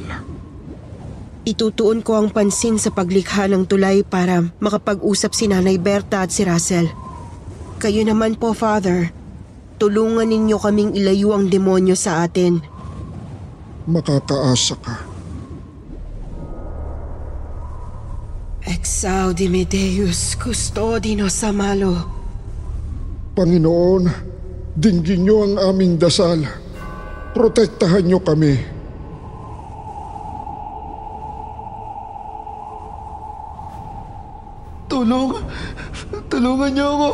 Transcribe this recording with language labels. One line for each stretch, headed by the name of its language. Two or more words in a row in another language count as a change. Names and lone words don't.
Filipino: Itutuon ko ang pansin sa paglikha ng tulay para makapag-usap si Nanay Berta at si Russell. Kayo naman po, Father. Tulungan ninyo kaming ilayo ang demonyo sa atin. Makakaasa ka.
Latin: Exaudime Deus custodinos amalo.
Filipino: Panginoon, dinggin niyo ang aming dasal. Protektahan niyo kami. Tulungan niyo ako.